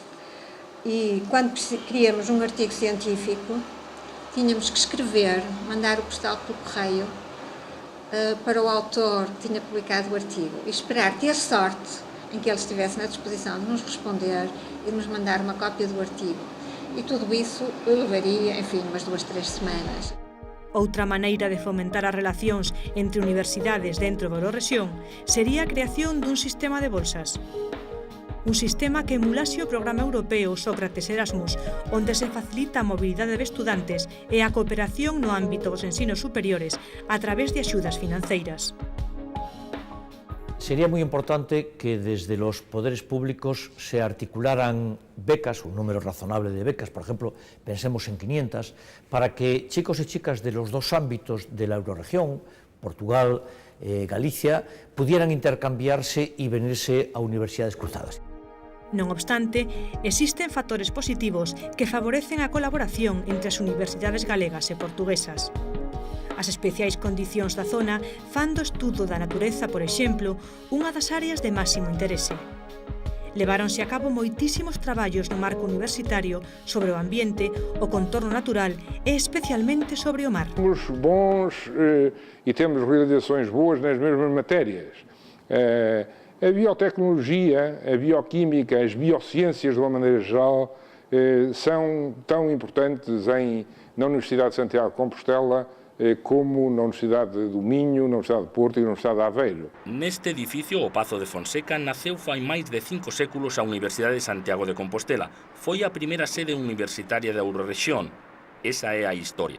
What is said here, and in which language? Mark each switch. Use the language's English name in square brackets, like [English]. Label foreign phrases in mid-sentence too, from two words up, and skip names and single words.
[Portuguese] E quando queríamos um artigo científico, tínhamos que escrever, mandar o postal pelo correio para o autor que tinha publicado o artigo e esperar ter sorte em que ele estivesse na disposição de nos responder e de nos mandar uma cópia do artigo. E tudo isso levaria, enfim, umas 2-3 semanas. [Galician] Outra maneira de fomentar as relacións entre universidades dentro da Eurorrexión sería a creación dun sistema de bolsas. Un sistema que emulase o programa europeo Sócrates Erasmus, onde se facilita a mobilidade de estudantes e a cooperación no ámbito dos ensinos superiores a través de axudas financeiras. [Spanish] Sería muy importante que desde los poderes públicos se articularan becas, un número razonable de becas, por ejemplo, pensemos en 500, para que chicos y chicas de los dos ámbitos de la Eurorregión, Portugal, Galicia, pudieran intercambiarse y venirse a universidades cruzadas. [Galician] Non obstante, existen factores positivos que favorecen a colaboración entre as universidades galegas e portuguesas. As especiais condicións da zona fan do estudo da natureza, por exemplo, unha das áreas de máximo interese. Leváronse a cabo moitísimos traballos no marco universitario sobre o ambiente, o contorno natural e especialmente sobre o mar. [Portuguese] Temos bons e temos realizações boas nas mesmas matérias. A biotecnologia, a bioquímica, as biociências de uma maneira geral são tão importantes na Universidade de Santiago de Compostela como na Universidade do Minho, na Universidade de Porto e na Universidade de Aveiro. [Galician] Neste edificio, o Pazo de Fonseca, naceu fai máis de 5 séculos a Universidade de Santiago de Compostela. Foi a primeira sede universitaria da Eurorrexión. Esa é a historia.